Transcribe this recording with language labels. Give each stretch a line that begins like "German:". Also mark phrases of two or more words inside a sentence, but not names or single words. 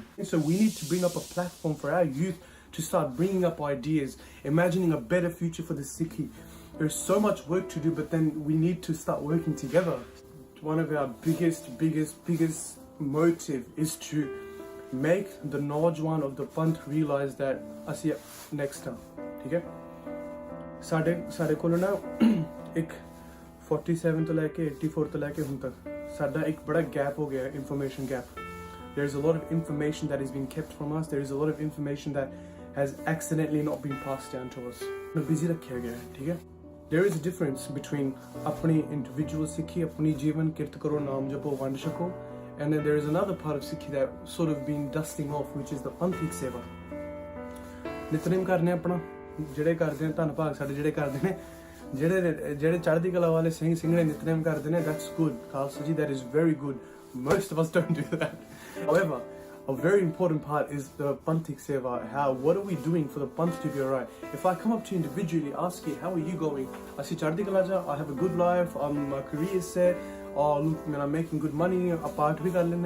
English: And so we need to bring up a platform for our youth to start bringing up ideas, imagining a better future for the Sikhi. There's so much work to do, but then we need to start working together. one of our biggest motive is to make the Najwan of the Panth realize that ਅਸੀਂ next time,
Punjabi: ਠੀਕ ਹੈ ਸਾਡੇ ਕੋਲ ਨਾ ਇੱਕ 47 ਤੋਂ ਲੈ ਕੇ 84 ਤੋਂ ਲੈ ਕੇ ਹੁਣ ਤੱਕ ਸਾਡਾ ਇੱਕ ਬੜਾ ਗੈਪ ਹੋ ਗਿਆ ਹੈ,
English: information gap. There's a lot of information that is being kept from us. There is a lot of information that has accidentally not been passed down to us.
Punjabi: Busy ਰੱਖਿਆ ਗਿਆ ਹੈ, ਠੀਕ ਹੈ.
English: There is a difference between
Punjabi: ਆਪਣੀ
English: individual Sikhi,
Punjabi: ਆਪਣੀ ਜੀਵਨ ਕਿਰਤ ਕਰੋ, ਨਾਮ ਜਪੋ, ਵੰਡ ਛਕੋ,
English: and then there is another part of Sikhi that sort of been dusting off, which is the Panthik Seva.
Punjabi: ਨਿਤਨੇਮ ਕਰਨੇ ਆਪਣਾ ਜਿਹੜੇ ਕਰਦੇ ਨੇ, ਧੰਨ ਭਾਗ ਸਾਡੇ ਜਿਹੜੇ ਕਰਦੇ ਨੇ, ਜਿਹੜੇ ਚੜ੍ਹਦੀ ਕਲਾ ਵਾਲੇ ਸਿੰਘ ਸਿੰਘਣੇ ਨਿਤਨੇਮ ਕਰਦੇ ਨੇ,
English: that's good. Khalsa ji, that is very good. Most of us don't do that. However, a very important part is the Panthik Seva. What are we doing for the Panth to be alright? If I come up to you individually, ask you, how are you going? I see
Punjabi: ਚੜ੍ਹਦੀ ਕਲਾ ਜਾ,
English: I have a good life, my career is set, oh look man, I'm making good money, apart
Hindi: भी कर लेना.